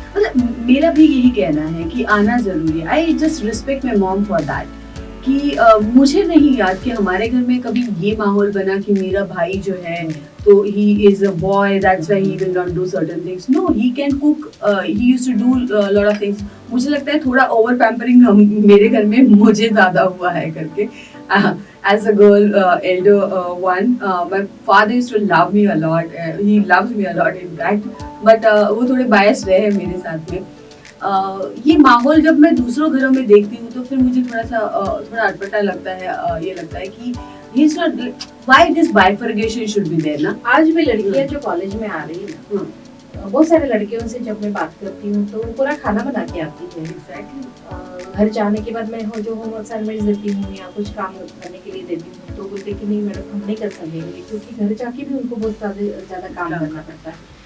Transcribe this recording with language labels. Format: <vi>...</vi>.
<hi>मतलब मेरा भी यही कहना है कि आना जरूरी है।</hi> <en>I just respect my mom for that</en> <hi>कि मुझे नहीं याद कि हमारे घर में कभी ये माहौल बना कि मेरा भाई जो है तो</hi> <en>He is a boy, that's why he will not do certain things. No, he can cook, he used to do lot of things.</en> <hi>मुझे लगता है थोड़ा ओवर पैम्परिंग मेरे घर में मुझे ज्यादा हुआ है करके।</hi> <en>As a girl, elder one, my father used to love me a lot. He loves me a lot, in fact.</en> <hi>But वो थोड़े biased रहे मेरे साथ में। ये माहौल जब मैं दूसरों घरों में देखती हूँ तो फिर मुझे थोड़ा अटपटा लगता है। ये लगता है कि</hi> <en>he's not, why this bifurcation should be there ना।</en> <hi>आज भी लड़कियां जो कॉलेज में आ रही है ना, बहुत सारे लड़कियों से जब मैं बात करती हूँ तो पूरा खाना बना के आती है।</hi> <en>Exactly.</en> <hi>घर जाने के बाद मैं जो होमवर्क असाइनमेंट देती हूँ या कुछ काम करने के लिए देती हूँ तो बोलते कि नहीं मैडम हम नहीं कर सकेंगे, क्योंकि घर जाके भी उनको बहुत ज़्यादा काम करना पड़ता है।</hi>